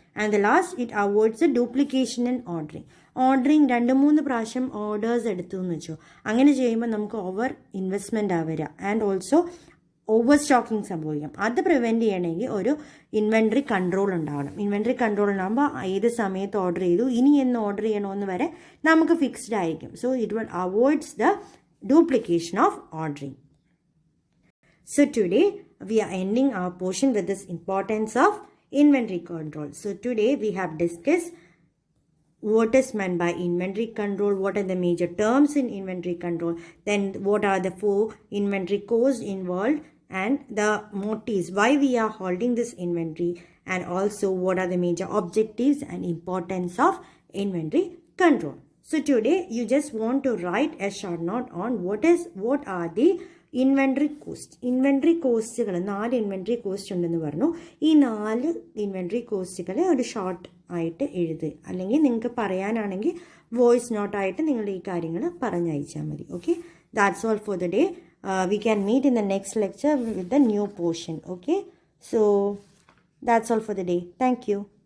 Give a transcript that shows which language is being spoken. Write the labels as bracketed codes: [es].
[en] And the last, it avoids the duplication in ordering. [ml] Ordering 2-3 പ്രാവശ്യം orders എടുത്തു എന്ന് വെച്ചോ, അങ്ങനെ ചെയ്യുമ്പോൾ നമുക്ക് ഓവർ ഇൻവെസ്റ്റ്മെൻ്റ് ആവുക. [en] and also [ml] ഓവർ സ്റ്റോക്കിംഗ് സംഭവിക്കാം. അത് പ്രിവെൻറ്റ് ചെയ്യണമെങ്കിൽ ഒരു ഇൻവെൻട്രി കൺട്രോൾ ഉണ്ടാവണം. ഇൻവെൻട്രി കൺട്രോൾ ഉണ്ടാകുമ്പോൾ ഏത് സമയത്ത് ഓർഡർ ചെയ്തു, ഇനി എന്ന് ഓർഡർ ചെയ്യണമെന്ന് വരെ നമുക്ക് ഫിക്സ്ഡ് ആയിരിക്കും. [en] So it will avoids the duplication of ordering. So today we are ending our portion with this importance of inventory control. So today we have discussed what is meant by inventory control, what are the major terms in inventory control, then what are the 4 inventory costs involved, and the motives why we are holding this inventory, and also what are the major objectives and importance of inventory control. So today you just want to write a short note on what are the inventory cost. [ml] Inventory കോസ്റ്റുകൾ 4 inventory cost ഉണ്ടെന്ന് പറഞ്ഞു. ഈ 4 inventory കോസ്റ്റുകളെ ഒരു short ആയിട്ട് എഴുതുക, അല്ലെങ്കിൽ നിങ്ങൾക്ക് പറയാനാണെങ്കിൽ voice നോട്ടായിട്ട് നിങ്ങൾ ഈ കാര്യങ്ങൾ പറഞ്ഞയച്ചാൽ മതി. [en] Okay, that's all for the day. We can meet in the next lecture with the new portion. Okay, so that's all for the day. Thank you.